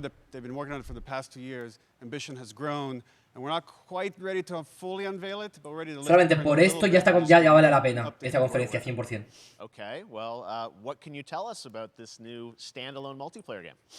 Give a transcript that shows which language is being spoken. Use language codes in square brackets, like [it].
[en] They've been working on it for the past 2 years. Ambition has grown, and we're not quite ready to fully unveil it, but we're ready to. [es] Solamente por esto ya vale la pena esta conferencia 100%. [en] Okay, well, what can you tell us about this new standalone multiplayer game?